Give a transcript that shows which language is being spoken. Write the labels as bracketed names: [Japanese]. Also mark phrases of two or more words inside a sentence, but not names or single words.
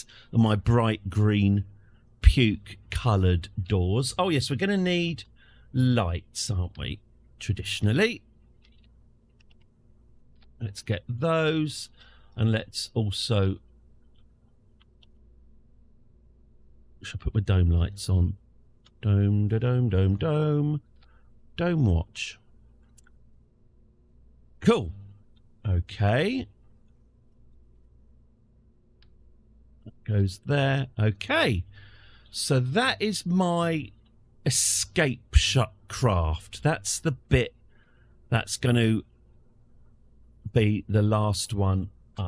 [English] My bright green puke coloured doors. Oh yes, we're going to need lights, aren't we? Traditionally. Let's get those, and let's also, should I put my dome lights on? Dome, da dome, dome, dome. Dome watch. Cool. Okay. That goes there. Okay. So that is my escape shut craft. That's the bit that's going to be the last one up.